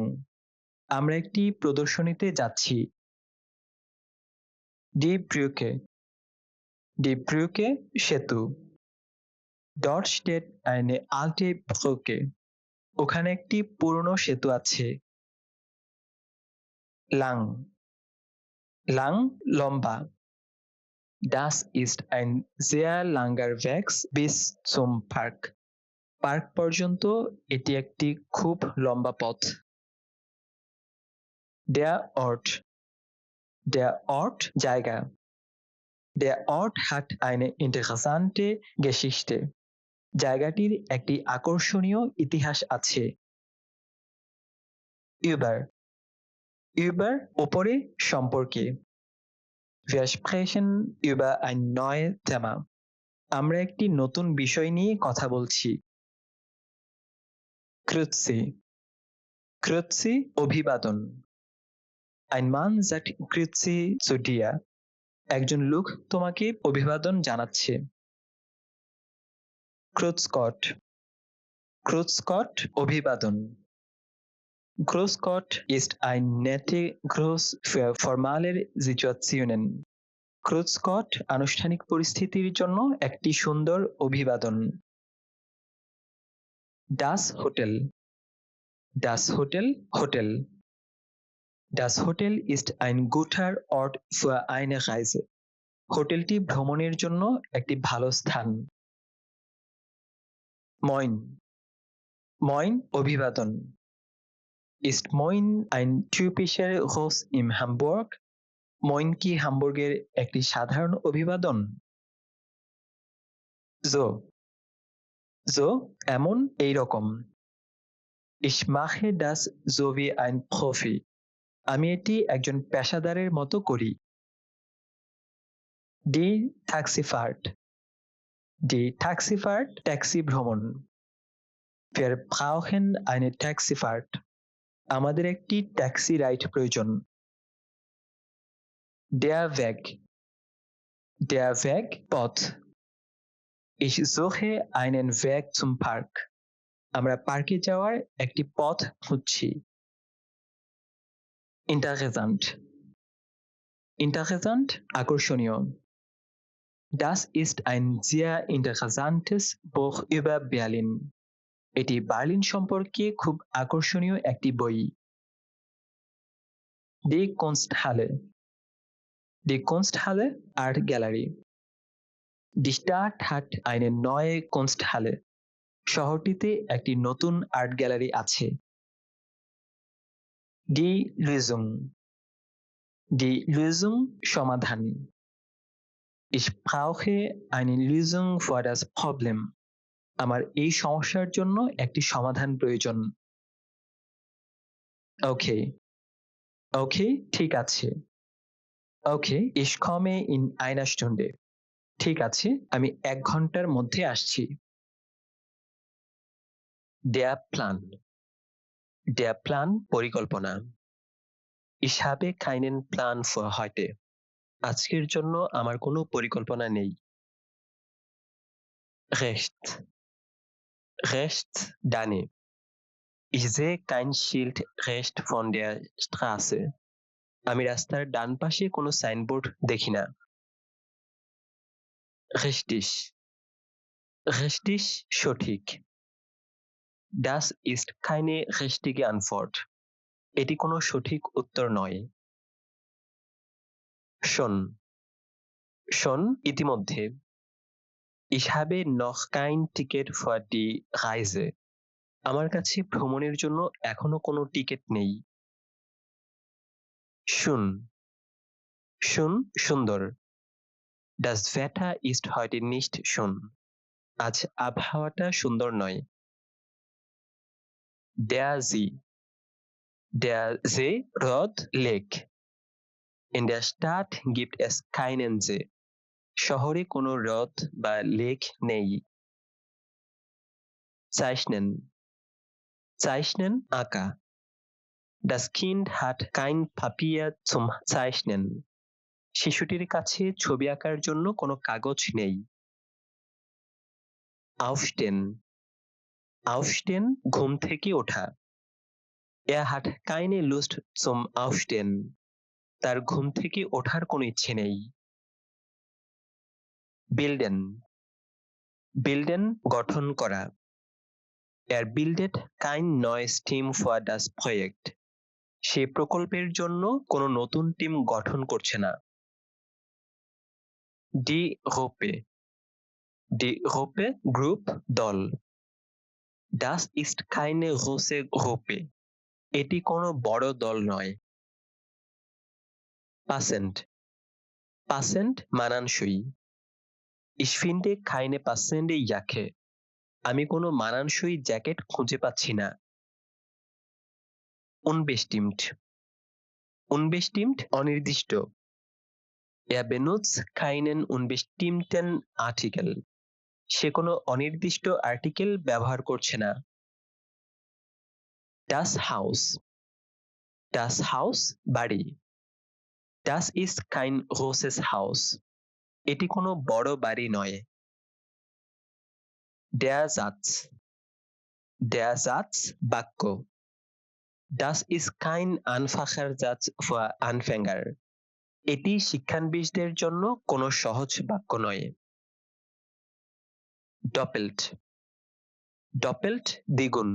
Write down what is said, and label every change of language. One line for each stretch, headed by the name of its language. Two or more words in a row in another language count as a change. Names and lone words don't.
Bangla: আমরা একটি প্রদর্শনীতে যাচ্ছি।
German: Die Brücke
Bangla: সেতু।
German: Dort steht eine alte Brücke.
Bangla: ওখানে একটি পুরনো সেতু আছে। Lang লম্বা।
German: Das ist ein sehr langer Weg bis zum Park.
Bangla: পার্ক পর্যন্ত এটি একটি খুব লম্বা পথ।
German: Der Ort জায়গা। Der Ort hat eine interessante Geschichte.
Bangla: জায়গাটির একটি আকর্ষণীয় ইতিহাস আছে। Über উপরে সম্পর্কে। Wir sprechen über ein neues Thema. আমরা একটি নতুন বিষয় নিয়ে কথা বলছি। Grüezi অভিবাদন।
German: Ein Mann sagt Grüezi zu dir.
Bangla: একজন লোক তোমাকে অভিবাদন জানাচ্ছে।
German: Grüß Gott অভিবাদন। Grüß Gott ist ein netter Gruß für formale Situationen. Grüß Gott
Bangla: আনুষ্ঠানিক পরিস্থিতির জন্য একটি সুন্দর অভিবাদন।
German: Das Hotel Das Hotel ist ein guter Ort für eine Reise.
Bangla: হোটেলটি ভ্রমণের জন্য একটি ভালো স্থান। Moin অভিবাদন।
German: Ist Moin ein typischer Gruß in Hamburg?
Bangla: Moin কি হামবুর্গের একটি সাধারণ অভিবাদন? So এমন এইরকম।
German: Ich mache das so wie ein Profi.
Bangla: আমি এটি একজন পেশাদারের মতো করি।
German: Die Taxifahrt Die Taxifahrt,
Bangla: ট্যাক্সি ভ্রমণ।
German: Wir brauchen eine Taxifahrt.
Bangla: আমাদের একটি ট্যাক্সি রাইড প্রয়োজন।
German: Der Weg. Der Weg, পথ। Ich suche einen Weg zum Park.
Bangla: আমরা পার্কে যাওয়ার একটি পথ খুঁজছি।
German: Interessant. Interessant, আকর্ষণীয়। Das ist ein sehr interessantes Buch über Berlin.
Bangla: এটি বার্লিন সম্পর্কে খুব আকর্ষণীয় একটি বই।
German: Die Kunsthalle. Die Kunsthalle,
Bangla: আর্ট গ্যালারি।
German: Die Stadt hat eine neue Kunsthalle.
Bangla: শহরটিতে একটি নতুন আর্ট গ্যালারি আছে।
German: Die Lösung. Die Lösung, সমাধান। Ich brauche eine Lösung für das Problem.
Bangla: আমার এই সমস্যার জন্য একটি সমাধান প্রয়োজন।
German: Okay. Okay,
Bangla: ঠিক আছে।
German: Okay, ich komme in einer Stunde.
Bangla: ঠিক আছে, আমি 1 ঘন্টার মধ্যে আসছি।
German: Der Plan. Der Plan, পরিকল্পনা। Ich habe keinen Plan für heute.
Bangla: আজকের জন্য আমার কোনো পরিকল্পনা নেই।
German: Rechts. Rechts, ডানে। Ich sehe kein Schild rechts von der Straße.
Bangla: আমি রাস্তার ডান পাশে কোনো সাইনবোর্ড দেখি না।
German: Richtig. Richtig, সঠিক। Das ist keine richtige Antwort.
Bangla: এটি কোনো সঠিক উত্তর নয়। Schon. Schon, ইতিমধ্যে।
German: Ich habe noch kein Ticket für die Reise.
Bangla: আমার কাছে ভ্রমণের জন্য এখনো কোনো টিকিট নেই।
German: Schön. Schön, সুন্দর। Das Wetter ist heute nicht schön.
Bangla: আজ আবহাওয়াটা সুন্দর নয়।
German: Der See. Der See,
Bangla: হ্রদ, লেক।
German: In der Stadt gibt es keinen See.
Bangla: শহরে কোনো হ্রদ বা লেক নেই।
German: Zeichnen. Zeichnen, আঁকা। Das Kind hat kein Papier zum Zeichnen.
Bangla: শিশুটির কাছে ছবি আঁকার জন্য কোনো কাগজ নেই।
German: Aufstehen. Aufstehen,
Bangla: ঘুম থেকে ওঠা।
German: Er hat keine Lust zum Aufstehen.
Bangla: তার ঘুম থেকে ওঠার কোনো ইচ্ছে নেই। Bilden.
German: Bilden,
Bangla: গঠন করা।
German: Er bildet kein neues Team für das Projekt.
Bangla: সে প্রকল্পের জন্য কোনো নতুন টিম গঠন করছে না।
German: Die Gruppe. Die Gruppe,
Bangla: গ্রুপ, দল।
German: Das ist keine große Gruppe.
Bangla: এটি কোনো বড় দল নয়। Passend. Passend, মানানসই।
German: Ich finde keine passende Jacke.
Bangla: আমি কোনো মানানসই জ্যাকেট খুঁজে পাচ্ছি না।
German: Unbestimmt. Unbestimmt, অনির্দিষ্ট। Er benutzt keinen unbestimmten Artikel.
Bangla: সে কোনো অনির্দিষ্ট আর্টিকেল ব্যবহার করছে না।
German: Das Haus. Das Haus, বাড়ি। Das ist kein großes Haus.
Bangla: এটি কোনো বড় বাড়ি নয়।
German: Der Satz. Der Satz, বাক্য। Das ist kein einfacher Satz für Anfänger.
Bangla: এটি শিক্ষানবিশদের জন্য কোনো সহজ বাক্য নয়।
German: Doppelt. Doppelt, দ্বিগুণ।